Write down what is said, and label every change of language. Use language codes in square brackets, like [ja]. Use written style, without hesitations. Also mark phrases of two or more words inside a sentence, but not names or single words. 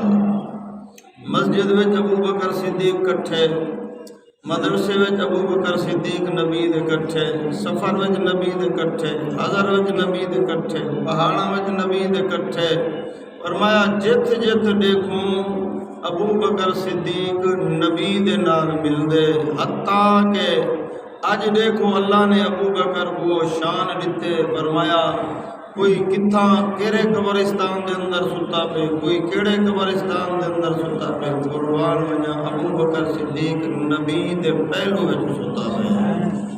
[pa] مسجد وچ ابو بکر صدیق کٹھے، مدرسے وچ ابو بکر صدیق نبی دے کٹھے، سفر وچ نبی دے کٹھے، حضر وچ نبی دے کٹھے، پہاڑاں وچ نبی دے کٹھے. فرمایا جت جت دیکھوں ابو بکر صدیق نبی دے نال مل دے. حتیٰ کہ اج دیکھو اللہ نے ابو بکر کو شان دیتے. فرمایا کوئی کتھاں کیڑے قبرستان دے اندر ستا پہ، کوئی کیڑے قبرستان دے اندر ستا پہ. قربان وجہ ابو بکر صدیق نبی دے پہلو وچ ستا پہ.